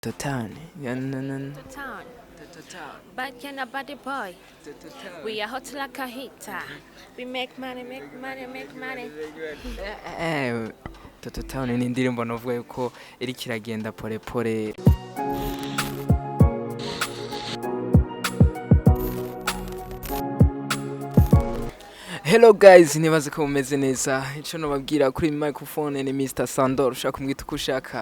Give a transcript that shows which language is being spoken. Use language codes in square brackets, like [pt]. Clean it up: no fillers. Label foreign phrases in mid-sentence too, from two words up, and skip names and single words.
[en] Totani. Yeah, no, no, no. The town. But can a body boy? We are hot like a heater. We make money, make money, make money. [rn] Toto Town ni indirimbo novuga yuko iriko iragenda [sw] pole pole. [rn] Hello guys, nibaze ko mumeze neza. Ico nobabwira kuri microphone ni Mr. Sandor, ushaka kumwita uko ushaka.